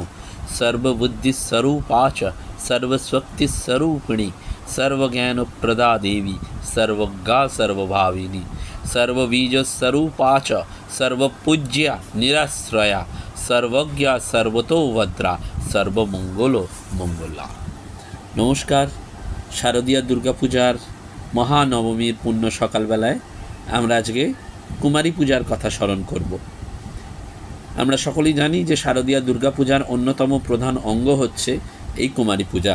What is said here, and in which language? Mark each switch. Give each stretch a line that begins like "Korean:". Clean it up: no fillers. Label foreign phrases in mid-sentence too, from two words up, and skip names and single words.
Sanskrit: সর্ববুদ্ধিস্বরূপা চ সর্বশক্তিস্বরূপিণী সর্বজ্ঞানপ্রদা দেবী সর্বজ্ঞা সর্বভাবিনী সর্ববীজস্বরূপা চ সর্বপূজ্যা নিরাশ্রয়া সর্বজ্ঞা সর্বতোভদ্রা সর্বমঙ্গল মঙ্গলা।
Bangla: নমস্কার। শারদীয়া দুর্গাপূজার মহানবমীর পুণ্য সকালবেলায় আমরা আজকে কুমারী পূজার কথা স্মরণ করব। আমরা সকলেই জানি যে শারদীয়া দুর্গাপূজার অন্যতম প্রধান অঙ্গ হচ্ছে এই কুমারী পূজা।